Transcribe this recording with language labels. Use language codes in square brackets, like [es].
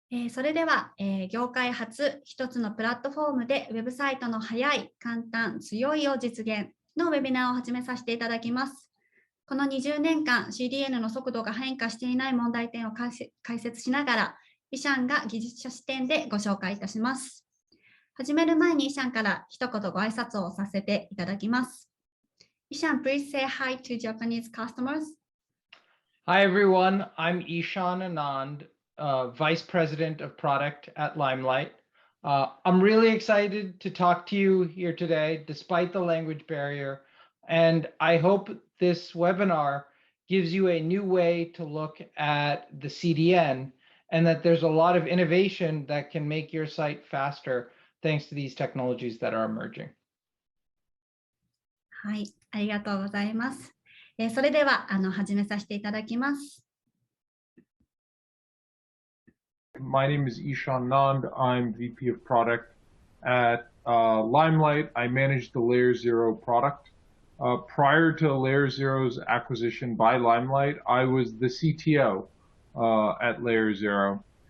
[ja] それでは、業界初一つのプラットフォームでウェブサイトの速い、簡単、強いを実現のウェビナーを始めさせていただきます。この20年間 CDN の速度が変化していない問題点を解説しながら、イシャンが技術者視点でご紹介いたします。始める前にイシャンから一言ご挨拶をさせていただきます。イシャン、 [en] please say hi to Japanese customers. Hi everyone, I'm Ishan Anand, Vice President of Product at Limelight. I'm really excited to talk to you here today, despite the language barrier, and I hope this webinar gives you a new way to look at the CDN and that there's a lot of innovation that can make your site faster thanks to these technologies that are emerging. [ja] はい、ありがとうございます。それでは始めさせていただきます。 [en] My name is Ishan Nand. I'm VP of Product at Limelight. I manage the Layer 0 product. Prior to Layer 0's acquisition by Limelight, I was the CTO at Layer 0.